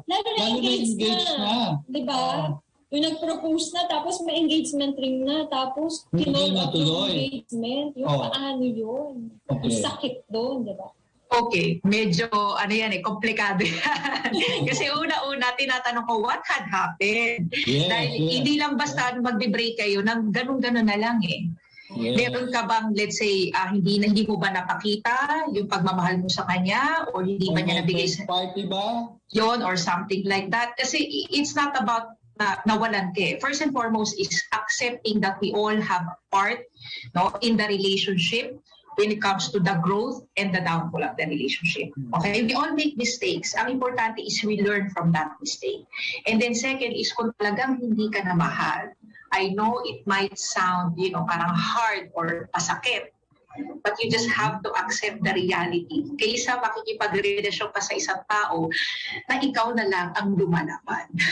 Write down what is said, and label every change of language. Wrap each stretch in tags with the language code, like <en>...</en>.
<tl>Lalo na engaged na. Diba? Yung nag-propose na, tapos may engagement ring na, tapos Hindi kinol natuloy. yung engagement. Yung paano yun?</tl> <en>Okay.</en> <tl>Yung sakit doon, diba? Okay, medyo komplikado yan. Kasi una-una, tinatanong ko,</tl> <en>what had happened?</en> <tl>Dahil hindi lang basta magbe-break kayo, nang ganun-ganun na lang eh. Yes. Meron ka bang, let's say, hindi mo ba napakita yung pagmamahal mo sa kanya o hindi ba niya nabigay sa party ba?</tl> <en>Yon or something like that?</en> <tl>Kasi</tl> <en>it's not about</en> <tl>nawalan ka.</tl> <en>First and foremost is accepting that we all have a part in the relationship when it comes to the growth and the downfall of the relationship. Okay? We all make mistakes.</en> <tl>Ang importante</tl> <en>is we learn from that mistake. And then second is</en> <tl>kung talagang hindi ka na mahal,</tl> <en>I know it might sound,</en> <tl>parang hard or pasakit,</tl> <en>but you just have to accept the reality.</en> <tl>Kaysa makikipagrelasyon ka sa isang tao na ikaw na lang ang lumalaban.</tl>